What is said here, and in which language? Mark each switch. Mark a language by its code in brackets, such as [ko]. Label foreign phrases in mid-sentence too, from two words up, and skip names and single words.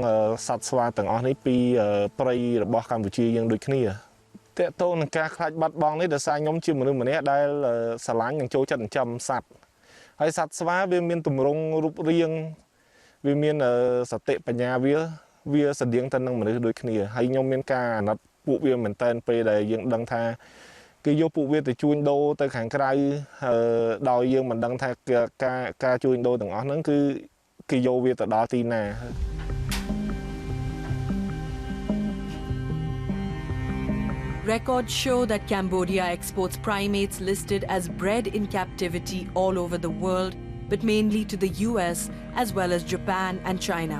[km] សត្វស្វាទាំងអស់នេះពីព្រៃរបស់កម្ពុជាយើងដូចគ្នាតើតើនឹងការខ្លាចបាត់បង់នេះដោយសារខ្ញុំជាមនុស្សម្នាក់ដែលស្រឡាញ់និងចូលចិត្តចិញ្ចឹមសត្វហើយសត្វស្វាវាមានទម្រង់រូបរាងវាមានសតិបញ្ញាវាស្តៀងទៅនឹងមនុស្សដូចគ្នាហើយខ្ញុំមានការអាណិតពួកវាមែនតែនពេលដែលយើងដឹងថាគេយកពួកវាទៅជួញដូរទៅខាងក្រៅដោយយើងមិនដឹងថាការជួញដូរទាំងអស់ហ្នឹងគឺគេយកវាទៅដល់ទីណា [en] Records show that Cambodia exports primates listed as bred in captivity all over the world, but mainly to the US as well as Japan and China.